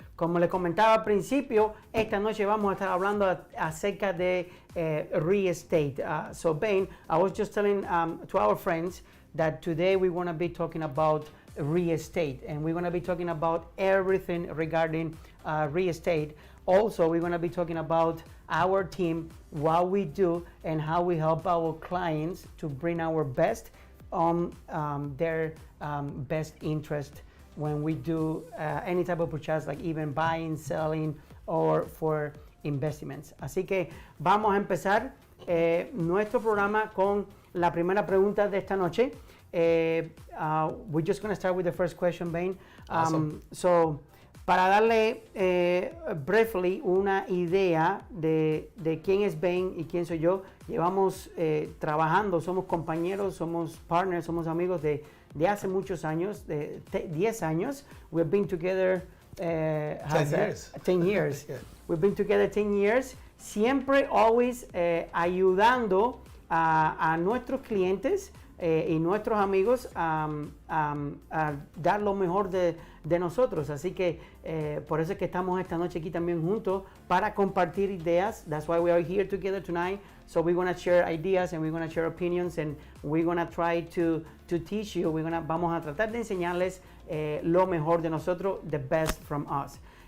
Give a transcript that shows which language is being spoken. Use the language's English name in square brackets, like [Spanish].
[Spanish] Como les comentaba al principio, esta noche vamos a estar hablando acerca de real estate. [English] So Bain, I was just telling to our friends that today we want to be talking about real estate, and we're going to be talking about everything regarding real estate. Also, we're going to be talking about our team, what we do, and how we help our clients to bring our best on their best interest when we do any type of purchase, like even buying, selling, or for investments. [Spanish] Así que vamos a empezar nuestro programa con la primera pregunta de esta noche. [English] We're just going to start with the first question, Bain. Awesome. [Spanish] So, para darle [English] briefly [Spanish] una idea de quién es Bain y quién soy yo, llevamos trabajando, somos compañeros, somos partners, somos amigos de hace muchos años, de 10 años. [English] We've been together 10 years. 10 years. Yeah. We've been together 10 years, [Spanish] siempre, [English] always [Spanish] ayudando a nuestros clientes y nuestros amigos a dar lo mejor de nosotros. Así que por eso es que estamos esta noche aquí también juntos para compartir ideas. [English] That's why we are here together tonight. So we're going to share ideas and we're going to share opinions and we're going to try to teach you. [Spanish] Vamos a tratar de enseñarles lo mejor de nosotros, [English] the best from us.